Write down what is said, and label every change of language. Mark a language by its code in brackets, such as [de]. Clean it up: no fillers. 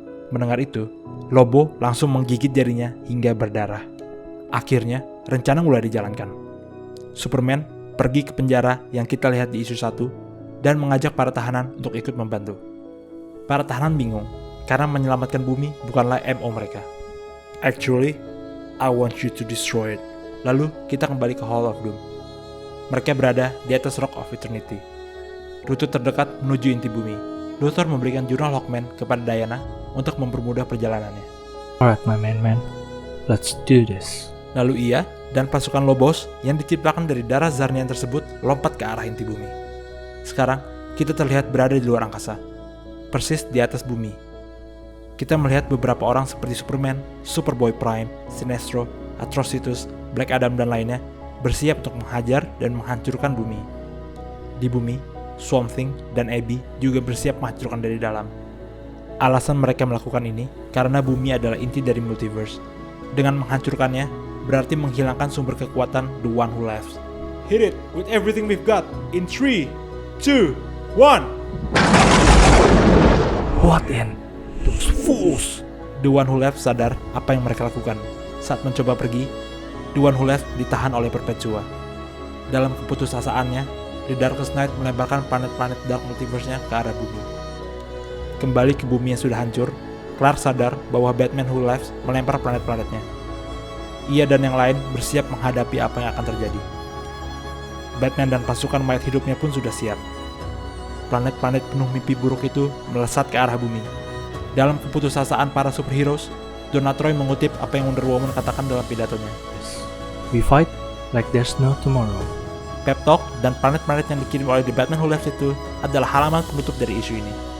[id] Mendengar itu, Lobo langsung menggigit jarinya hingga berdarah. Akhirnya, rencana mulai dijalankan. Superman pergi ke penjara yang kita lihat di isu 1 dan mengajak para tahanan untuk ikut membantu. Para tahanan bingung, karena menyelamatkan bumi bukanlah MO mereka. [en] Actually, I want you to destroy it. [id] Lalu kita kembali ke Hall of Doom. Mereka berada di atas Rock of Eternity. Rute terdekat menuju inti bumi. Luthor memberikan jurnal Hawkman kepada Diana untuk mempermudah perjalanannya. [en] Alright, my man. Let's do this. [id] Lalu ia dan pasukan Lobos yang diciptakan dari darah Zarnian tersebut lompat ke arah inti bumi. Sekarang, kita terlihat berada di luar angkasa, persis di atas bumi. Kita melihat beberapa orang seperti Superman, Superboy Prime, Sinestro, Atrocitus, Black Adam dan lainnya bersiap untuk menghajar dan menghancurkan bumi. Di bumi, Swamp Thing dan Abby juga bersiap menghancurkan dari dalam. Alasan mereka melakukan ini karena bumi adalah inti dari multiverse. Dengan menghancurkannya, berarti menghilangkan sumber kekuatan The One Who Laughs. [en] Hit it with everything we've got in 3, 2, 1. What in? Those fools! [id] The One Who Laughs sadar apa yang mereka lakukan. Saat mencoba pergi, The One Who Laughs ditahan oleh Perpetua. Dalam keputusasaannya, The Darkest Knight melemparkan planet-planet Dark Multiverse-nya ke arah bumi. Kembali ke bumi yang sudah hancur, Clark sadar bahwa Batman Who Laughs melempar planet-planetnya. Ia dan yang lain bersiap menghadapi apa yang akan terjadi. Batman dan pasukan mayat hidupnya pun sudah siap. Planet-planet penuh mimpi buruk itu melesat ke arah bumi. Dalam keputusasaan para superheroes, Donna Troy mengutip apa yang Wonder Woman katakan dalam pidatonya. [en] We fight like there's no tomorrow. [id] Pep Talk dan planet-planet yang dikirim oleh The Batman Who Laughs itu adalah halaman penutup dari isu ini.